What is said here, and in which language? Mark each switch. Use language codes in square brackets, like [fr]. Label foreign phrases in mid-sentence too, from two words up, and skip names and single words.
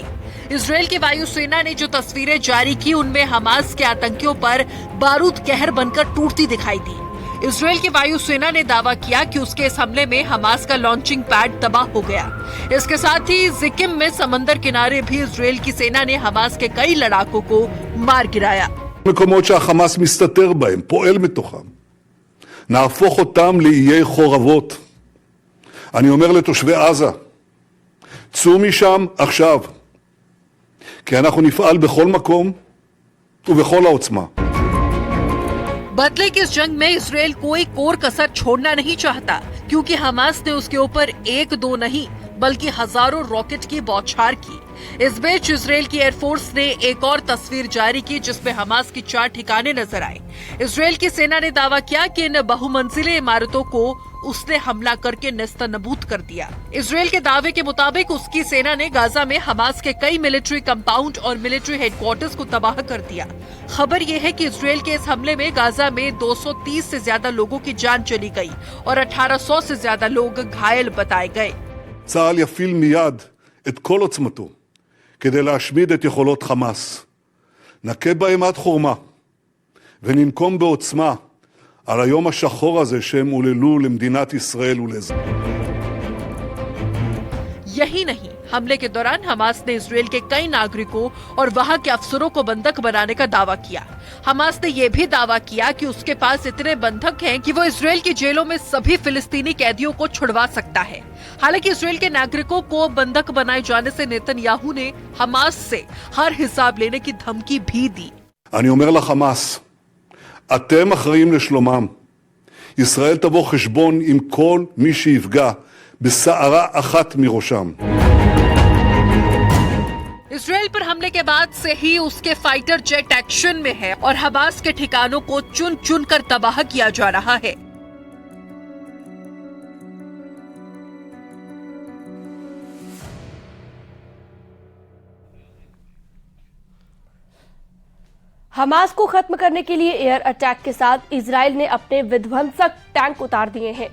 [hi] इजराइल की वायुसेना ने जो तस्वीरें जारी की, उनमें हमास के आतंकियों पर बारूद कहर बनकर टूटती दिखाई दी। इजराइल की वायुसेना ने दावा किया कि उसके इस हमले में हमास का [en] launching pad [hi] तबाह हो गया। इसके साथ ही जिकिम में समंदर किनारे भी इजराइल की सेना ने हमास के कई लड़ाकों को मार गिराया। [he] מקומות שהחמאס מסתתר בהם, פועל מתוכם. נהפוך אותם לאיי חורבות. אני אומר לתושבי עזה, צאו משם עכשיו, כי אנחנו נפעל בכל מקום ובכל העוצמה. [hi] बदले की इस जंग में इजराइल कोई कोर कसर छोड़ना नहीं चाहता, क्योंकि हमास ने उसके ऊपर एक दो नहीं बल्कि हजारों रॉकेट की बौछार की। इस बीच इजराइल की एयरफोर्स ने एक और तस्वीर जारी की, जिसमें हमास की 4 ठिकाने नजर आए। इजराइल की सेना ने दावा किया कि इन बहुमंजिले इमारतों को उसने हमला करके नेस्तनाबूद कर दिया। इजराइल के दावे के मुताबिक उसकी सेना ने गाजा में हमास के कई [en] military compound [hi] और [en] military headquarters [hi] को तबाह कर दिया। खबर यह है कि इजराइल के इस हमले में गाजा में 230 से ज्यादा लोगों की जान चली गई और 1800 से ज्यादा लोग घायल बताए गए। [he] צה"ל יפעיל מיד את כל עוצמתו כדי להשמיד את יכולות חמאס. נכה בהם עד חורמה, וננקום בעוצמה על היום השחור הזה שהם עוללו למדינת ישראל ולאזרחיה. [hi] यही नहीं, हमले के दौरान हमास ने इसराइल के कई नागरिकों और वहां के अफसरों को बंधक बनाने का दावा किया। हमास ने यह भी दावा किया कि उसके पास इतने बंधक हैं कि वो इसराइल की जेलों में सभी फिलिस्तीनी कैदियों को छुड़वा सकता है। हालांकि इसराइल के नागरिकों को बंधक बनाए जाने से नेतन्याहू ने हमास से हर हिसाब लेने की धमकी भी दी। [he] אני אומר לחמאס, אתם אחראים לשלומם. ישראל תבוא חשבון עם כל מי שיפגע בסערה אחת מראשם. [hi] इसराइल पर हमले के बाद से ही उसके [en] fighter jet action [hi] में है और हमास के ठिकानों को चुन चुन कर तबाह किया जा रहा है। हमास को खत्म करने के लिए [en] air attack [hi] के साथ इजराइल ने अपने विध्वंसक टैंक उतार दिए हैं।